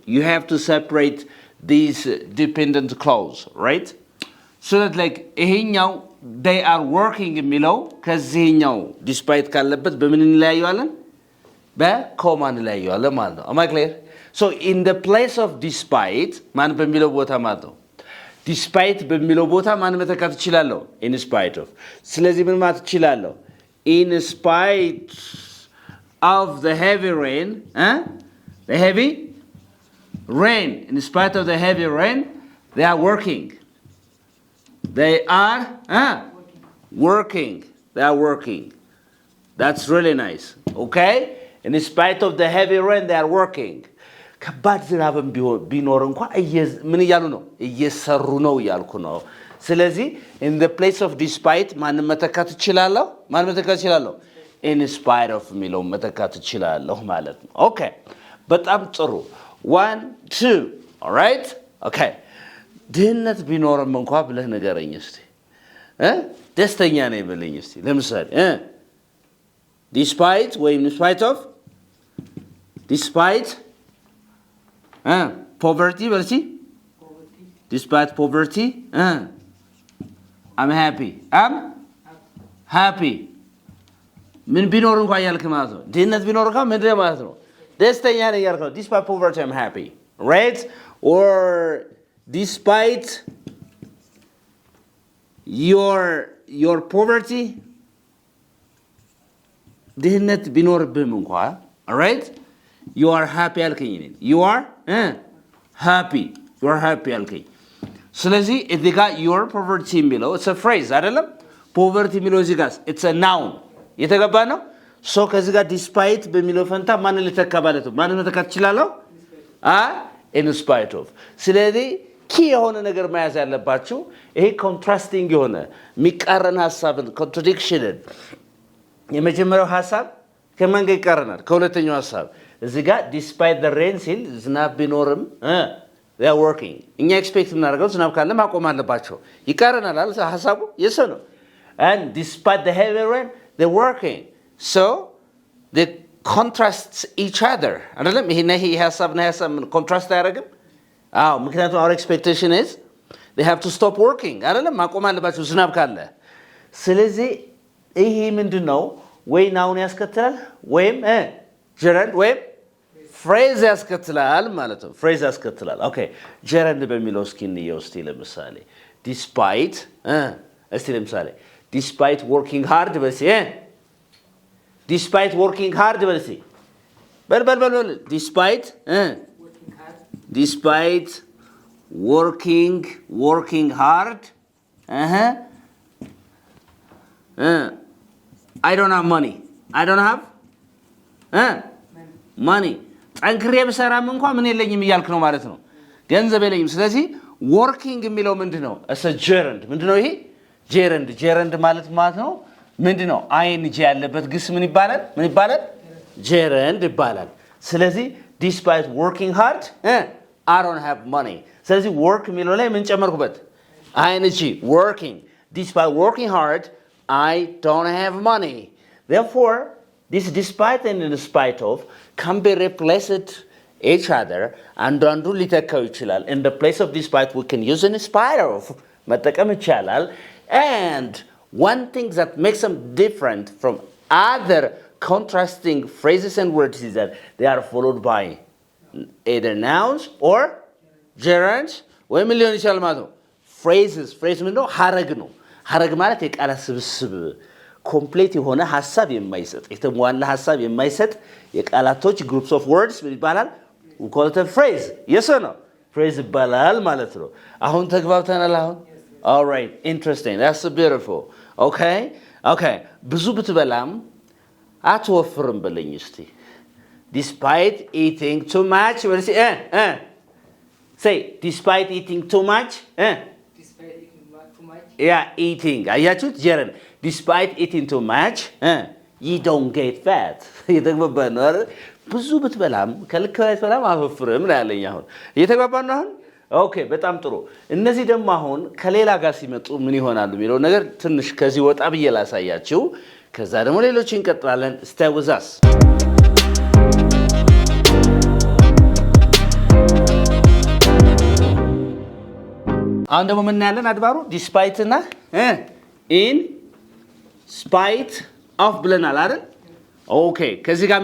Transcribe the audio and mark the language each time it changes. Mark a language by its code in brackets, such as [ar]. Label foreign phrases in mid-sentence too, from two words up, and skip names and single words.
[en] You have to separate these dependent clause, right? So that like [am] ይሄኛው [en] they are working [am] የሚለው ከዚህኛው despite ካለበት በምን እንለያየዋለን? በኮማ እንለያየዋለን ማለት ነው. [en] Am I clear? So in the place of despite [am] ማን በሚለው ቦታ ማለት ነው. Despite በሚለው ቦታ ማን መተካት ይችላል? [en] In spite of. ስለዚህ ምን ማለት ይችላል? In spite of the heavy rain, the heavy rain, in spite of the heavy rain, they are working. They are working. They are working. That's really nice. Okay? In spite of the heavy rain, they are working. [am] ከባድ ዝናብም ቢኖር እንኳን ምን እያሉ ነው? እየሰሩ ነው እያልኩ ነው. ስለዚህ [en] in the place of despite [am] ማን መተካት ይችላል? [en] In spite of [am] የሚለው መተካት ይችላል ማለት ነው. Okay. በጣም ጥሩ. 1 2. [en] All right? Okay. [am] ድህነት ቢኖርም እንኳን ብለህ ንገረኝ እስቲ. ደስተኛ ነኝ ብለኝ እስቲ. ለምሳሌ [en] despite ወይ in spite of despite poverty በልሲ despite poverty I'm happy. [am] ምን ቢኖር እንኳን ያልክ ማለት ነው. ድህነት ቢኖር እንኳን ምንድነው ማለት ነው? ደስተኛ ነኝ ያልክ ነው. [en] Despite poverty I'm happy. Right? Or despite your poverty [am] ድህነት ቢኖርብህም እንኳን, [en] all right? You are happy አልከኝ. You are happy. You are happy [am] አልከኝ. ስለዚህ እዚህ ጋር [en] your poverty [am] የሚለው [en] it's a phrase [am] አይደለም poverty የሚለው እዚህ ጋር [en] it's a noun [am] የተገባ ነው so ከዚህ ጋር despite በሚለው ፈንታ ማንን ልተካ ማለት ነው ማንን ልተካ ትችላለህ [en] in spite of [am] ስለዚህ ኪ የሆነ ነገር መያዝ ያለባችሁ ይሄ ኮንትራስቲንግ የሆነ የሚቃረን ሐሳብን ኮንትራዲክሽንን የመጀመሪያው ሐሳብ ከማን ጋር ይቃረናል ከሁለተኛው ሐሳብ እዚህ ጋር [en] despite the rain [am] ሲል ዝናብ ቢኖርም they [en] are working [am] እኛ ኤክስፔክት እናደርገው ዝናብ ካለ ማቆም አለባቸው ይቃረናል አይደል ሐሳቡ የሰ ነው [en] and despite the heavy rain they're working so they contrast each other [am] አይደለም ይሄ ሐሳብና ሐሳብ ኮንትራስት አያደርግም ምክንያቱም [en] our expectation is they have to stop working [am] አይደለም ማቆም አለባቸው ዝናብ ካለ ስለዚህ ይሄ ምንድነው ወይ ናውን ያስከትላል ወይም gerund ወይም phrase ያስከትላል ማለት ነው phrase ያስከትላል ኦኬ gerund በሚለው እስኪ እንየው እስቲ ለምሳሌ despite እስቲ ለምሳሌ [en] despite working hard [am] በሲ [en] despite working hard [am] በሲ በል [en] despite despite working hard I don't have money I don't have money [am] ጠንክሬ በሰራም እንኳን ምን የለኝም ይያልክ ነው ማለት ነው ገንዘብ የለኝም ስለዚህ working የሚለው ምንድነው [en] as a gerund [am] ምንድነው ይሄ gerund ማለት ነው ምንድነው ing ያለበት ግስ ምን ይባላል gerund ይባላል ስለዚህ [en] despite working hard I don't have money [am] ስለዚህ work የሚለው ላይ ምን ጨመርኩበት [en] ing working despite working hard I don't have money therefore this despite and in spite of can be replaced each other and [am] አንዱ ሊተካው [en] ይችላል in the place of despite we can use in spite of [am] መጠቀም ይቻላል [en] and one thing that makes them different from other contrasting phrases and words is that they are followed by either nouns or gerunds [am] ወይም ሊሆን ይችላል ማለት ነው phrases phrase ምንድነው ሐረግ ማለት የቃላት ስብስብ ኮምፕሊት የሆነ ሐሳብ የማይሰጥ የተሟላ ሐሳብ የማይሰጥ የቃላቶች [en] groups of words [am] ምን ይባላል [en] we call it a phrase yes or no [am] phrase ይባላል ማለት ነው አሁን ተግባብተናል አሁን [en] all right interesting that's beautiful okay [am] ብዙ ብትበላም አትወፍርም በለኝ እስቲ [en] despite eating too much what is say despite eating too much despite eating too much eating አያችሁት gerund despite eating too much you don't get fat [am] የተግባባን ነው አይደል ብዙ ብትበላም ከልክ በላይ ብትበላም አትወፍርም ያለኝ አሁን የተግባባን ነው አሁን ኦኬ በጣም ጥሩ እነዚህ ደግሞ አሁን ከሌላ ጋር ሲመጡ ምን ይሆናሉ የሚለው ነገር ትንሽ ከዚህ ወጣ ብዬ ላሳያችሁ ከዛ ደግሞ ሌሎች እንቀጥላለን [en] stay with us [am] አሁን ደግሞ ምን ያለን አድባሩ despite እና [en] in spite of [am] ብለናል አይደል ኦኬ ከዚህ ጋር